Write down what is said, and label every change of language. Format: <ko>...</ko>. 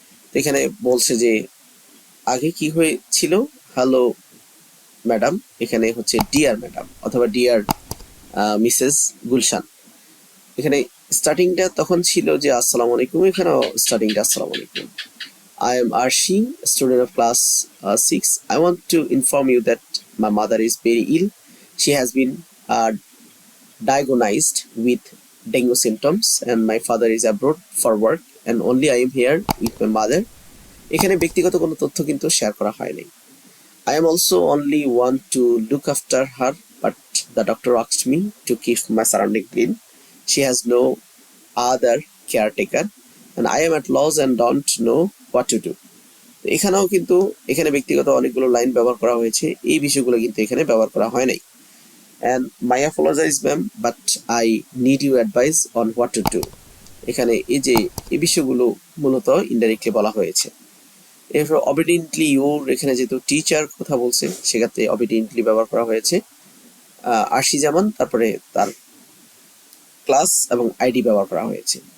<bn>তো এখানে বলছে যে আগে কি হয়েছিল, হ্যালো ম্যাডাম, এখানে হচ্ছে ডিয়ার ম্যাডাম অথবা ডিয়ার মিসেস গুলশান। এখানে স্টার্টিংটা তখন ছিল যে আসসালামু আলাইকুম, এখানেও স্টার্টিংটা আসসালামু আলাইকুম।</bn> <en>I am Arshi, student of class 6. I want to inform you that my mother is very ill. She has been diagnosed with dengue symptoms and my father is abroad for work and only I am here with my mother.</en> <bn>এখানে ব্যক্তিগত কোনো তথ্য কিন্তু share করা হয়নি।</bn> <en>I am also only want to look after her, but the doctor asked me to keep my surrounding clean. She has no other caretaker and I am at loss and don't know what to do.</en> <bn>এখানেও কিন্তু এখানে ব্যক্তিগত অনেকগুলো line ব্যবহার করা হয়েছে, এই বিষয়গুলো কিন্তু এখানে ব্যবহার করা হয় নাই।</bn> <en>And my apologize ma'am, but I need your advice on what to do.</en> <bn>এখানে এই যে এই বিষয়গুলো মূলত ইনডাইরেক্টলি বলা হয়েছে। এরপর</bn> <en>obediently your,</en> <bn>এখানে যেহেতু টিচার কথা বলছে সেক্ষেত্রে অবিডিয়েন্টলি ব্যবহার করা হয়েছে। আরশি জামান, তারপরে তার ক্লাস এবং আইডি ব্যবহার করা হয়েছে।</bn>